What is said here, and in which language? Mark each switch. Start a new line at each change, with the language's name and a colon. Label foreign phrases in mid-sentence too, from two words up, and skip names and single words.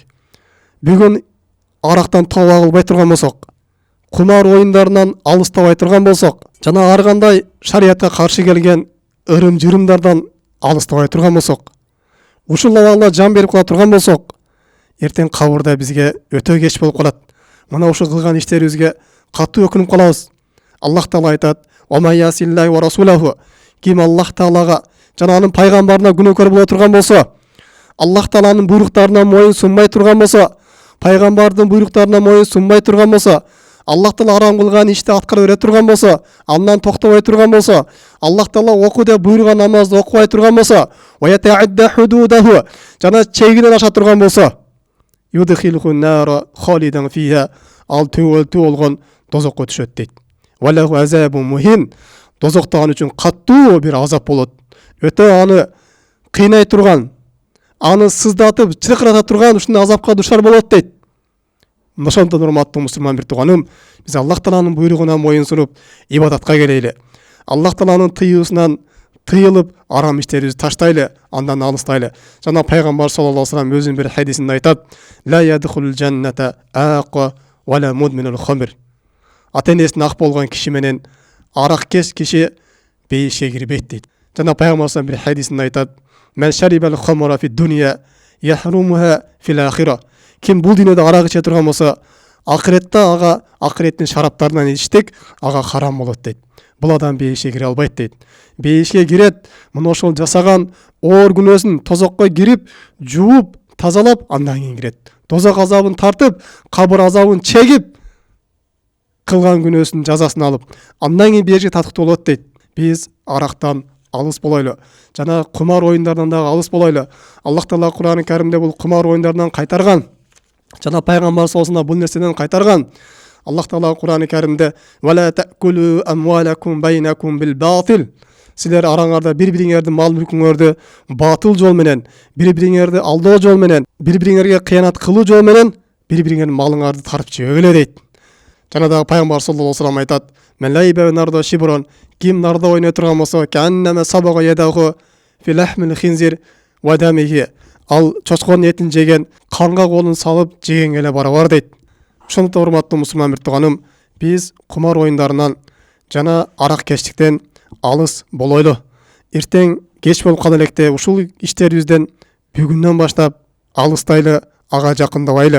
Kyrgyz: Бүгүн арактан тооба кылбай турган болсок, кумар оюндарынан алыстабай турган болсок, жана ар кандай шариятка каршы келген ырым-жырымдардан алыстабай турган болсок, ушул абалда жан берип кала турган болсок, эртең кабырда бизге өтө кеч болуп калат. Мына ушул кылган иштерибизге катуу өкүнүп калабыз. Аллах Таала айтат:
Arabic: "وما يعص الله ورسوله".
Kyrgyz: Ким Аллах Таалага жана анын пайгамбарына күнөөкөр боло турган болсо, Аллах Тааланын буйруктарына моюн сунбай турган болсо, пайгамбардын буйруктарына моюн сунбай турган болсо, Аллах Таала арам кылган ишти аткара бере турган болсо, андан токтобой турган болсо, Аллах Таала оку деп буйруган намазды окубай турган болсо,
Arabic: ويتعد حدوده,
Kyrgyz: жана чегинен аша турган болсо,
Arabic: يدخله نارا خالدا فيها,
Kyrgyz: ал төгөлтүү болгон дозокко түшөт дейт.
Arabic: وله عذاب مهين,
Kyrgyz: дозокто аны үчүн каттуу бир азап болот. Өтө аны кыйнай турган, аны сыздатып, чыркырата турган ушундай азапка душар болот дейт. Ошондон урматтуу мусулман бир тууганым, биз Аллах Тааланын буйругуна моюн сунуп, ибадатка келели. Аллах Тааланын тыюусунан тыйылып, арам иштерибизди таштайлы, андан алыстайлы. Жана пайгамбар
Arabic: صلى الله عليه وسلم
Kyrgyz: өзүнүн бир хадисинде айтат:
Arabic: "لا يدخل الجنة عاق ولا مدمن خمر".
Kyrgyz: Ата-энесин ак болгон киши менен арак кеш киши бейишке кирбейт дейт. Жана пайгамбар
Arabic: صلى الله عليه وسلم
Kyrgyz: бир хадисинде айтат:
Arabic: "من شرب الخمر في الدنيا يحرمها في الآخرة".
Kyrgyz: Ким бул дүйнөдө арак иче турган болсо, акыретте ага акыреттин шараптарынан ичтик, ага харам болот дейт. Бул адам бейишке кире албайт дейт. Бейишке кирет, мына ошол жасаган оор күнөөсүн тозокко кирип, жууп, тазалап, андан кийин кирет. Тозок азабын тартып, кабыр азабын чегип, кылган күнөөсүнүн жазасын алып, андан кийин бейишке татыктуу болот дейт. Биз арактан алыс болойлу, жана кумар оюндарынан дагы алыс болойлу. Аллах Таала Кур'ан-ы Каримде бул кумар оюндарынан кайтарган. Жана пайгамбар
Arabic: صلى الله عليه
Kyrgyz: бул нерседен кайтарган. Аллах Таала Кур'ан-ы Каримде
Arabic: "ولا تأكلوا أموالكم بينكم بالباطل"
Kyrgyz: Силер араңарда бири-бириңерди мал мүлкүңөрдү батыл жол менен, бири-бириңерди алдоо жол менен, бири-бириңерге кыянат кылуу жол менен бири-бириңердин малыңарды тарып жебеле дейт. Жана дагы пайгамбар
Arabic: صلى الله عليه وسلم
Kyrgyz: айтат:
Arabic: "من لعب نرد شير"
Kyrgyz: Ким нарда ойной турган болсо,
Arabic: "كأنما صبغ يده في لحم الخنزير ودمه"
Kyrgyz: Ал чочконун этин жеген, канга колун салып жегенге эле барабар дейт. Ошондуктан урматтуу мусулман бир-тууганым, биз кумар оюндарынан жана арак кечтиктен алыс болойлу. Эртең кеч болуп кала электе ушул иштерибизден бүгүндөн баштап алыстайлы, ага жакындабайлы.